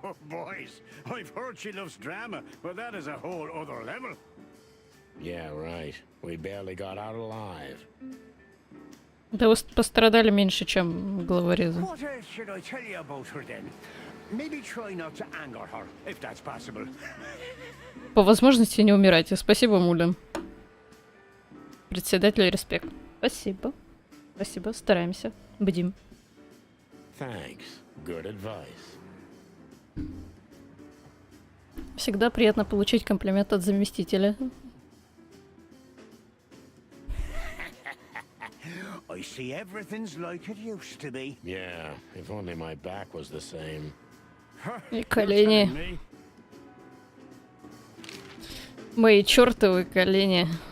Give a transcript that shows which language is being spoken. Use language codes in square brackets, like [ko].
[en] Boys, I've heard she loves drama, but that is a whole other level. Yeah, right. We barely got out alive. [ru] Да вы пострадали меньше, чем головорезы. [en] What else should I tell you about her then? Maybe try not to anger her, if that's possible. [ru] По возможности не умирайте. Спасибо, Мулин. Председатель, респект. Спасибо. Спасибо, стараемся. Бдим. [en] Thanks. Good advice. [ru] Всегда приятно получить комплимент от заместителя. [en] I see everything's like it used to be. Yeah, if only my back was the same. [ru] И колени. [en] Telling me? [ru] Мои чертовы колени.